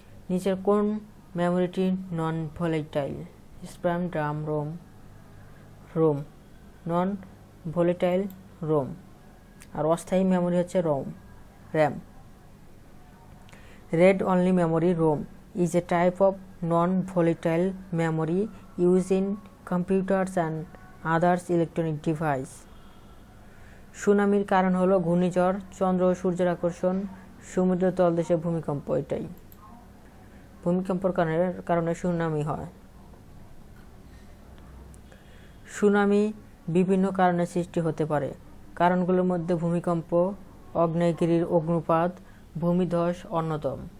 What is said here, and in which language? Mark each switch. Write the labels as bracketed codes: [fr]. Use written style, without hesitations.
[bn] নিচের কোন মেমোরিটি নন volatile? Spam, drum, Rome. নন volatile Rome, আর অস্থায়ী মেমোরি হচ্ছে RAM. [en] Read only memory ROM is a type of non-volatile memory used in computers and others electronic device. [bn] সুনামির কারণ হলো ঘূর্ণিঝড়, চন্দ্র ও সূর্যের আকর্ষণ, সমুদ্র তলদেশে ভূমিকম্প। এটাই ভূমিকম্পের কারণে সুনামি হয়। সুনামি বিভিন্ন কারণে সৃষ্টি হতে পারে। কারণগুলোর মধ্যে ভূমিকম্প, আগ্নেয়গিরির অগ্ন্যুৎপাত, ভূমিধস অন্যতম।